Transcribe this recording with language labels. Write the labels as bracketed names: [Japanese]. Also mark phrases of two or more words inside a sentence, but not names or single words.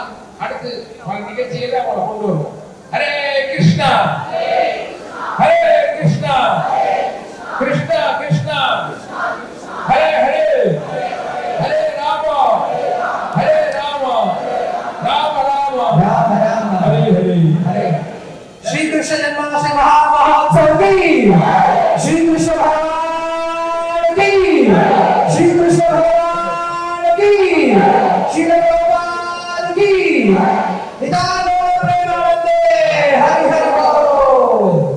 [Tamil] அடுத்து பல நிகழ்ச்சிகளை அவங்களை கொண்டு வருவோம். [Sanskrit] हरे कृष्णा हरे कृष्णा कृष्णा कृष्णा हरे हरे हरे रामा हरे रामा राम राम राम राम हरे हरे [Hindi] हरे श्री कृष्ण जन्माष्टमी महामहोत्सव की श्री कृष्ण भगवान की श्री कृष्ण भगवान की श्री गोपाल की नितानो प्रेमानंदे हरि हरि बोल।